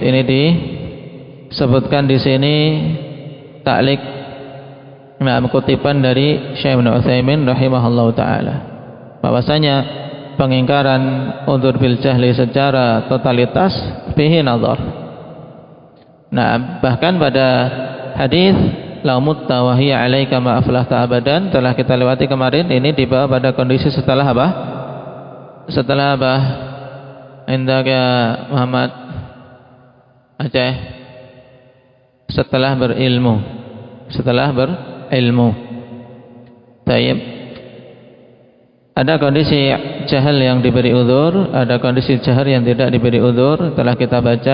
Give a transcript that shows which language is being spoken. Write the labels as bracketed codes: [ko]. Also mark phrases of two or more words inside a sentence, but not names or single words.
[id] Ini disebutkan di sini ta'liq, nah, kutipan dari Syekh Ibnu Utsaimin [ar] رحمه الله تعالى, [id] bahwasanya pengingkaran [ar] العذر بالجهل [id] secara totalitas [ar] فيه نظر. [id] Nah, bahkan pada hadis [ar] لو متّ وهي عليك ما أفلحت أبدا [id] telah kita lewati kemarin, ini dibawa pada kondisi setelah apa? Setelah apa? Indaka Muhammad Aceh, setelah berilmu. Tayyib, ada kondisi jahal yang diberi udzur, ada kondisi jahar yang tidak diberi udzur, telah kita baca.